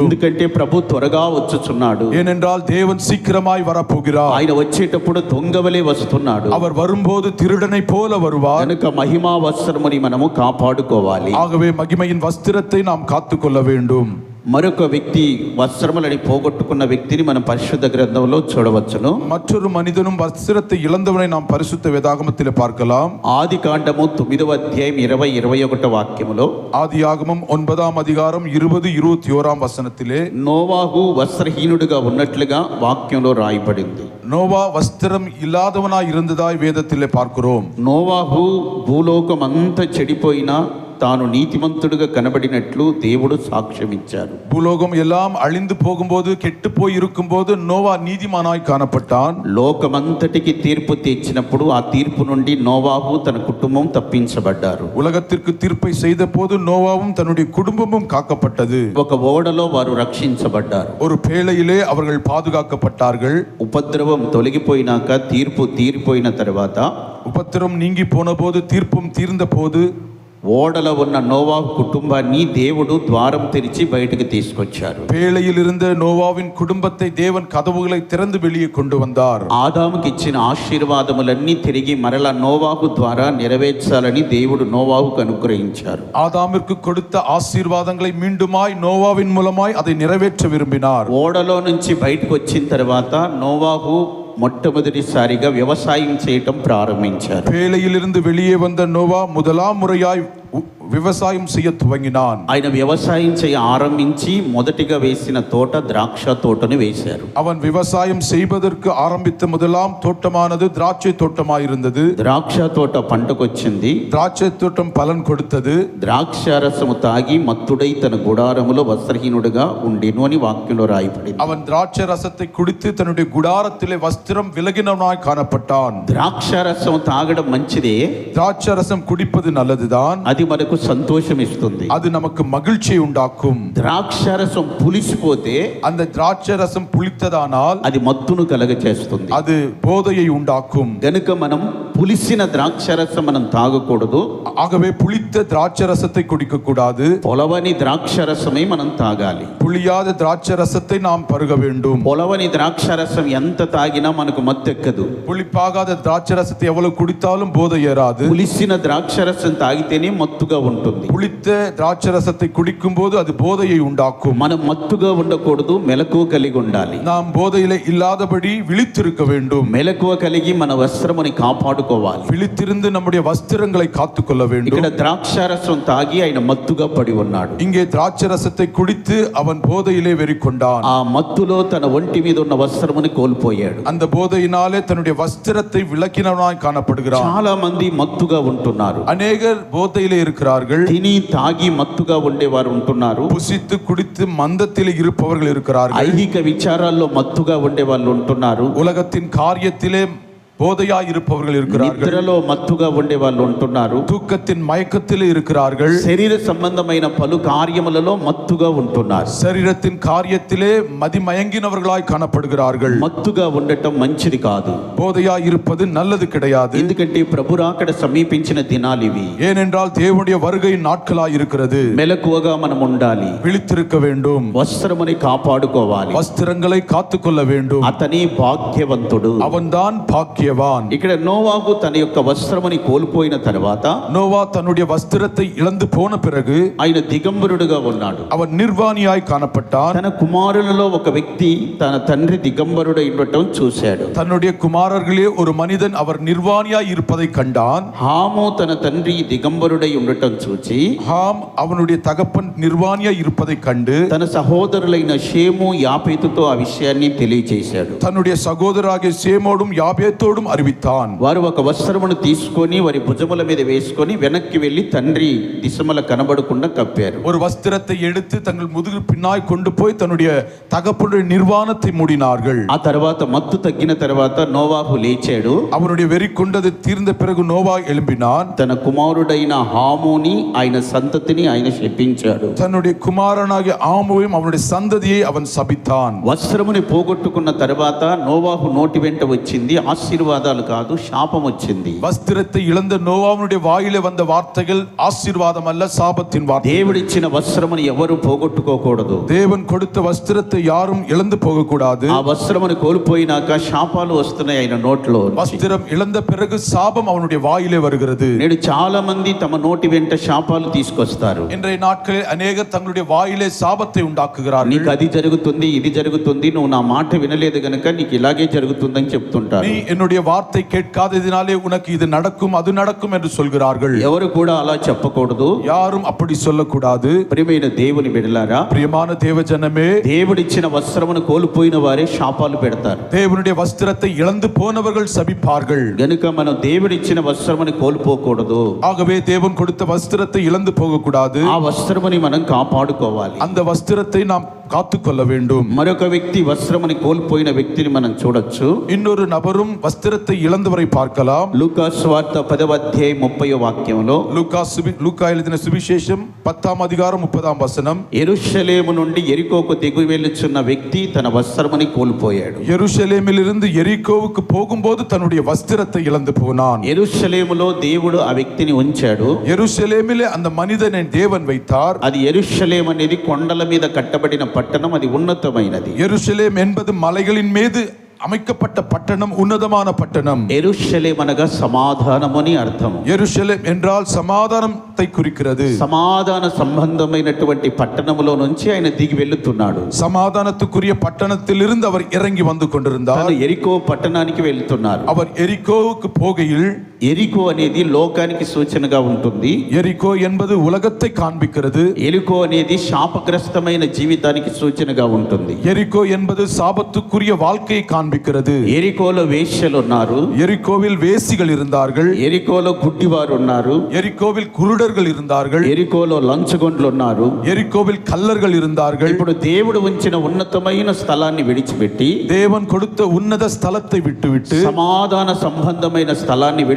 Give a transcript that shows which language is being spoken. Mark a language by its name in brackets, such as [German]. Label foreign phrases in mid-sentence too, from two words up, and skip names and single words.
[Telugu] ఎందుకంటే ప్రభు త్వరగా వచ్చుచున్నాడు. [Tamil] ஏனென்றால் தேவன் சீக்கிரமாய் வரப்போகிறார். [Telugu] ఆయన వచ్చేటప్పుడు దొంగవలే వస్తున్నాడు. [Tamil] அவர் வரும்போது திருடனை போல வருவார். [Telugu] కనుక మహిమా వస్త్రముని మనము కాపాడుకోవాలి. [Tamil] ஆகவே மகிமையின் வஸ்திரத்தை நாம் காத்துக்கொள்ள வேண்டும். [Telugu] మరొక వ్యక్తి వస్త్రములని పోగొట్టుకున్న వ్యక్తిని మనం పరిశుద్ధ గ్రంథంలో చూడవచ్చును. [Tamil] மற்றொரு மனிதனும் வஸ்திரத்தை இழந்தவனை நாம் பரிசுத்த வேதாகமத்தில் பார்க்கலாம். [Telugu] ఆది కాండము 9వ అధ్యాయం 20-21 వాక్యములో, [Tamil] ஆதியாகமம் 9ஆம் அதிகாரம் 20-21 வசனத்திலே [Telugu] నోవాహు వస్త్రహీనుడిగా ఉన్నట్లుగా వాక్యంలో రాయబడింది. [Tamil] நோவா வஸ்திரம் இல்லாதவனாய் இருந்ததாய் வேதத்திலே பார்க்கிறோம். [Telugu] నోవాహు భూలోకమంతా చెడిపోయినా తాను నీతిమంతుడిగా కనబడినట్లు దేవుడు సాక్ష్యమిచ్చారు. [Tamil] பூலோகம் எல்லாம் அழிந்து போகும்போது கெட்டு போய் இருக்கும்போது நோவா நீதிமானாய் காணப்பட்டான். [Telugu] లోకమంతటికి తీర్పు తీర్చినప్పుడు ఆ తీర్పు నుండి నోవాహు తన కుటుంబం తప్పించబడ్డారు. [Tamil] உலகத்திற்கு தீர்ப்பை செய்த போது நோவாவும் தன்னுடைய குடும்பமும் காக்கப்பட்டது. [Telugu] ఒక ఓడలో వారు రక్షించబడ్డారు. [Tamil] ஒரு பேழையிலே அவர்கள் பாதுகாக்கப்பட்டார்கள். [Telugu] ఉపద్రవం తొలగిపోయినాక, తీర్పు తీరిపోయిన తర్వాత, [Tamil] உபத்திரம் நீங்கி போன போது, தீர்ப்பும் தீர்ந்த போது, [Telugu] ఓడలో ఉన్న నోవాహు కుటుంబాన్ని దేవుడు ద్వారం తెరిచి బయటకు తీసుకొచ్చారు. [Tamil] பேழையில் இருந்த நோவாவின் குடும்பத்தை தேவன் கதவுகளை திறந்து வெளியே கொண்டு வந்தார். [Telugu] ఆదాముకి ఇచ్చిన ఆశీర్వాదములన్నీ తిరిగి మరలా నోవాహు ద్వారా నెరవేర్చాలని దేవుడు నోవాహుకు అనుగ్రహించారు. [Tamil] ஆதாமிற்கு கொடுத்த ஆசீர்வாதங்களை மீண்டுமாய் நோவாவின் மூலமாய் அதை நிறைவேற்ற விரும்பினார். [Telugu] ఓడలో నుంచి బయటకు వచ్చిన తర్వాత నోవాహు మొట్టమొదటిసారిగా వ్యవసాయం చేయటం ప్రారంభించారు. [Tamil] பேழையிலிருந்து வெளியே வந்த நோவா முதலாம் முறையாய் விவசாயம் செய்ய துவங்கினான். [Telugu] ఆయన వ్యవసాయం చేయ ఆరంభించి మొదటిగా వేసిన తోట ద్రాక్ష తోటని వేశారు. [Tamil] அவன் விவசாயம் செய்வதற்கு ஆரம்பித்த முதலாம் தோட்டமானது திராட்சை தோட்டமாயிருந்தது. [Telugu] ద్రాక్ష తోట పంటకొచ్చింది. [Tamil] திராட்சை தோட்டம் பலன் கொடுத்தது. [Telugu] ద్రాక్షారసము తాగి మత్తుడై తన గుడారములో వస్త్రహీనుడుగా ఉండెను అని వాక్యంలో రాయబడింది. [Tamil] அவன் திராட்சை ரசத்தை குடித்து தன்னுடைய குடாரத்திலே வஸ்திரம் விலகினவனாய் காணப்பட்டான். [Telugu] ద్రాక్షారసం తాగడం మంచిదే, [Tamil] திராட்சை ரசம் குடிப்பது நல்லதுதான். [Telugu] అది మనకు సంతోషం ఇస్తుంది. [Tamil] அது நமக்கு மகிழ்ச்சியை உண்டாக்கும். [Telugu] ద్రాక్షారసం పులిసిపోతే [Tamil] அந்த திராட்சை ரசம் புளித்ததானால் [Telugu] అది మత్తును కలగ చేస్తుంది. [Tamil] அது போதையை உண்டாக்கும். [Telugu] గనుక మనం పులిసిన ద్రాక్షారసం మనం తాగకూడదు. [Tamil] ஆகவே புளித்த திராட்சை ரசத்தை குடிக்க கூடாது. [Telugu] పొలవని ద్రాక్షారసమే మనం తాగాలి. [Tamil] புளியாத திராட்சை ரசத்தை நாம் பருக வேண்டும். [Telugu] పొలవని ద్రాక్షారసం ఎంత తాగినా మనకు మత్తెక్కదు. [Tamil] புளிப்பாகாத திராட்சை ரசத்தை எவ்வளவு குடித்தாலும் போதை ஏறாது. [Telugu] పులిసిన ద్రాక్షారసం తాగితేనే మత్తుగా ఉంటుంది. [Tamil] புளித்த திராட்சை ரசத்தை குடிக்கும் போது அது போதையை உண்டாக்கும். [Telugu] మనం మత్తుగా ఉండకూడదు, మెలకువ కలిగి ఉండాలి. [Tamil] நாம் போதையிலே இல்லாதபடி விழித்திருக்க வேண்டும். [Telugu] మెలకువ కలిగి మన వస్త్రముని కాపాడుకోవాలి. [Tamil] விழித்திருந்து நம்முடைய வஸ்திரங்களை காத்துக்கொள்ள வேண்டும். [Telugu] ఇక్కడ ద్రాక్షారసం తాగి ఆయన మత్తుగా పడి ఉన్నాడు. [Tamil] இங்கே திராட்சை ரசத்தை குடித்து அவன் போதையிலே வெறிக்கொண்டான். [Telugu] ఆ మత్తులో తన ఒంటి మీద ఉన్న వస్త్రముని కోల్పోయాడు. [Tamil] அந்த போதையினாலே தன்னுடைய வஸ்திரத்தை விலக்கினவனாய் காணப்படுகிறான். [Telugu] చాలా మంది మత్తుగా ఉంటున్నారు. [Tamil] அநேகர் போதையிலே இருக்கிறார்கள். [Telugu] తిని తాగి మత్తుగా ఉండేవారు ఉంటున్నారు. [Tamil] புசித்து குடித்து மந்தத்திலே இருப்பவர்கள் இருக்கிறார்கள். [Telugu] ఐహిక విచారాల్లో మత్తుగా ఉండే వాళ్ళు ఉంటున్నారు. [Tamil] உலகத்தின் காரியத்திலே போதையாய் இருப்பவர்கள் இருக்கிறார்கள். [Telugu] నిద్రలో మత్తుగా ఉండే వాళ్ళు ఉంటున్నారు. [Tamil] தூக்கத்தின் மயக்கத்திலே இருக்கிறார்கள். [Telugu] శరీర సంబంధమైన పలు కార్యములలో మత్తుగా ఉంటున్నారు. [Tamil] சரீரத்தின் காரியத்திலே மதிமயங்கினவர்களாய் காணப்படுகிறார்கள். [Telugu] మత్తుగా ఉండటం మంచిది కాదు. [Tamil] போதையாய் இருப்பது நல்லது கிடையாது. [Telugu] ఎందుకంటే ప్రభు రాకడ సమీపించిన దినాలు ఇవి. [Tamil] ஏனென்றால் தேவனுடைய வருகை நாட்களாய் இருக்கிறது. [Telugu] మెలకువగా మనం ఉండాలి. [Tamil] விழித்திருக்க வேண்டும். [Telugu] వస్త్రముని కాపాడుకోవాలి. [Tamil] வஸ்திரங்களை காத்துக்கொள்ள வேண்டும். [Telugu] అతని భాగ్యవంతుడు. [Tamil] அவன்தான் பாக்கியவான். [Telugu] ఇక్కడ నోవాహు తన యొక్క వస్త్రముని కోల్పోయిన తర్వాత [Tamil] நோவா தன்னுடைய வஸ்திரத்தை இழந்து போன பிறகு [Telugu] ఆయన దిగంబరుడుగా ఉన్నాడు. [Tamil] அவன் நிர்வாணியாய் காணப்பட்டான். [Telugu] తన కుమారులలో ఒక వ్యక్తి తన తండ్రి దిగంబరుడై ఉండటం చూశాడు. [Tamil] தன்னுடைய குமாரர்களே ஒரு மனிதன் அவர் நிர்வாணியாய் இருப்பதை கண்டான். [Telugu] హాము తన తండ్రి దిగంబరుడై ఉండటం చూచి [Tamil] ஹாம் அவனுடைய தகப்பன் நிர்வாணியாய் இருப்பதை கண்டு [Telugu] తన సహోదరులైన షేము యాపేతుతో ఆ విషయాన్ని తెలియజేశాడు. [Tamil] தன்னுடைய சகோதராகிய சேமோடும் யாபேத்தோடும் அறிவித்தான். [Telugu] వారు ఒక వస్త్రమును తీసుకొని వారి భుజముల మీద వేసుకొని వెనక్కి వెళ్లి తండ్రి దిశమల కనబడకుండా కప్పారు. [Tamil] ஒரு வஸ்திரத்தை எடுத்து தங்கள் முதுகு பின்னாய் கொண்டு போய் தன்னுடைய தகப்பனுடைய நிர்வாணத்தை மூடினார்கள். [Telugu] ఆ తర్వాత మత్తు తగ్గిన తర్వాత నోవాహు లేచాడు. [Tamil] அவனுடைய வெறி கொண்டது தீர்ந்த பிறகு நோவா எழும்பினான். [Telugu] తన కుమారుడైన హాముని ఆయన సంతతిని ఆయన శపించాడు. [Tamil] தன்னுடைய குமாரனாகிய ஆமுவையும் அவனுடைய சந்ததியை அவன் சபித்தான். [Telugu] వస్త్రముని పోగొట్టుకున్న తర్వాత నోవాహు నోటి వెంట వచ్చింది ఆశీర్వాదాలు కాదు, శాపం వచ్చింది. [Tamil] வஸ்திரத்தை இழந்த நோவாவுடைய வாயிலே வந்த வார்த்தைகள் ஆசீர்வாதம் அல்ல, சாபத்தின் வார்த்தை. [Telugu] దేవుడిచ్చిన వస్త్రముని ఎవరు పోగొట్టుకోకూడదు. [Tamil] தேவன் கொடுத்த வஸ்திரத்தை யாரும் இழந்து போகக்கூடாது. [Telugu] ఆ వస్త్రముని కోల్పోయినాక శాపాలు వస్తున్నాయి ఆయన నోట్లో. [Tamil] வஸ்திரம் இழந்த பிறகு சாபம் அவனுடைய வாயிலே வருகிறது. [Telugu] నేడు చాలా మంది తమ నోటి వెంట శాపాలు తీసుకొస్తారు. [Tamil] இன்றைய நாட்களில் அநேகர் தங்களுடைய வாயிலே சாபத்தை உண்டாக்குகிறார்கள். [Telugu] నీకు అది జరుగుతుంది, ఇది జరుగుతుంది, నువ్వు నా మాట వినలేదు గనుక నీకు ఇలాగే జరుగుతుందని చెప్తుంటారు. [Tamil] நீ என்னுடைய வார்த்தை கேட்காததினாலே உனக்கு இது நடக்கும் அது நடக்கும் என்று சொல்கிறார்கள். [Telugu] ఎవరు కూడా అలా చెప్పకూడదు. [Tamil] யாரும் அப்படி சொல்லக்கூடாது. [Telugu] ప్రియమైన దేవుని బిడ్డలారా, [Tamil] பிரியமான தேவஜனமே, [Telugu] దేవుడిచ్చిన వస్త్రమును కోల్పోయిన వారే శాపాలు పెడతారు. [Tamil] தேவனுடைய வஸ்திரத்தை இழந்து போனவர்கள் சபிப்பார்கள். [Telugu] గనుక మనం దేవుడిచ్చిన వస్త్రముని కోల్పోకూడదు. [Tamil] ஆகவே தேவன் கொடுத்த வஸ்திரத்தை இழந்து போகக்கூடாது. [Telugu] ఆ వస్త్రముని మనం కాపాడుకోవాలి. [Tamil] அந்த వస్త్రத்தை நாம் காத்துக்கொள்ள வேண்டும். [Telugu] మరొక వ్యక్తి వస్త్రముని కోల్పోయిన వ్యక్తిని మనం చూడొచ్చు. [Tamil] இன்னொரு நபரும் வஸ்திரத்தை இழந்தவரை பார்க்கலாம். [Telugu] లూకా సువార్త 10వ అధ్యాయం 30వ వాక్యంలో [Tamil] லூக்கா எழுதின சுவிசேஷம் 10ஆம் அதிகாரம் 30ஆம் வசனம். [Telugu] యెరూషలేము నుండి ఎరికోకు దిగి వెళ్ళుచున్న వ్యక్తి తన వస్త్రముని కోల్పోయాడు. [Tamil] எருசலேமிலிருந்து எரிகோவுக்கு போகும்போது தன்னுடைய வஸ்திரத்தை இழந்து போனான். [Telugu] యెరూషలేములో దేవుడు ఆ వ్యక్తిని ఉంచాడు. [Tamil] எருசலேமிலே அந்த மனிதனை தேவன் வைத்தார். [Telugu] అది యెరూషలేం అనేది కొండల మీద కట్టబడిన పట్టణం, అది ఉన్నతమైనది. [Tamil] எருசலேம் என்பது மலைகளின் மீது அமைக்கப்பட்ட பட்டணம், உன்னதமான பட்டணம். [Telugu] యెరూషలేం అనగా సమాధానమని అర్థం. [Tamil] எருசலேம் என்றால் சமாதானத்தை குறிக்கிறது. [Telugu] సమాధాన సంబంధమైనటువంటి పట్టణములో నుంచి ఆయన దిగి వెళ్తున్నాడు. [Tamil] சமாதானத்துக்குரிய பட்டணத்திலிருந்து அவர் இறங்கி வந்து கொண்டிருந்தார். [Telugu] ఎరికో పట్టణానికి వెళ్తున్నారు. [Tamil] அவர் எரிகோவுக்கு போகையில் [Telugu] ఎరికో అనేది లోకానికి సూచనగా ఉంటుంది. [Tamil] எரிகோ என்பது உலகத்தை காண்பிக்கிறது. [Telugu] ఎరికో అనేది శాపగ్రస్తమైన జీవితానికి సూచనగా ఉంటుంది. [Tamil] எரிகோ என்பது சாபத்துக்குரிய வாழ்க்கையை காண்பிக்கிறது. [Telugu] ఎరికోలో వేశ్యలు ఉన్నారు. [Tamil] எரிகோவில் வேசிகள் இருந்தார்கள். [Telugu] ఎరికోలో గుడ్డివారు ఉన్నారు. [Tamil] எரிகோவில் குருடர்கள் இருந்தார்கள். [Telugu] ఎరికోలో లంచగొండ్లు ఉన్నారు. [Tamil] எரிகோவில் கல்லர்கள் இருந்தார்கள். [Telugu] ఇప్పుడు దేవుడు ఉంచిన ఉన్నతమైన స్థలాన్ని విడిచిపెట్టి, [Tamil] தேவன் கொடுத்த உன்னத ஸ்தலத்தை விட்டுவிட்டு, [Telugu] సమాధాన సంబంధమైన స్థలాన్ని విడిచిపెట్టి,